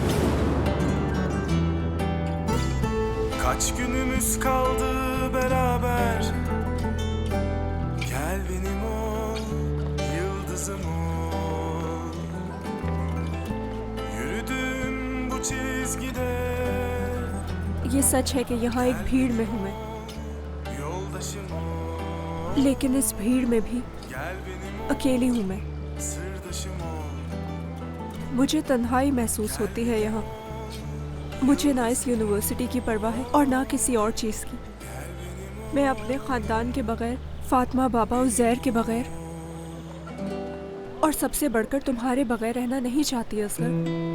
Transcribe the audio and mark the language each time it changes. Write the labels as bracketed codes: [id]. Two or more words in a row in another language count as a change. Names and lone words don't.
[tr] Kaç günümüz kaldı beraber. Gel benim ol, yıldızım ol. Yürüdüm bu çizgide. [ur] یہ سچ ہے کہ یہاں ایک بھیڑ میں ہوں میں, [tr] Yoldaşım ol, [ur] لیکن اس بھیڑ میں بھی [tr] gel benim ol, [ur] اکیلی ہوں میں. [tr] sırdaşım ol. [ur] مجھے تنہائی محسوس ہوتی ہے یہاں. مجھے نہ اس یونیورسٹی کی پرواہ ہے اور نہ کسی اور چیز کی. میں اپنے خاندان کے بغیر، فاطمہ بابا اور زیر کے بغیر، اور سب سے بڑھ کر تمہارے بغیر رہنا نہیں چاہتی اصغر.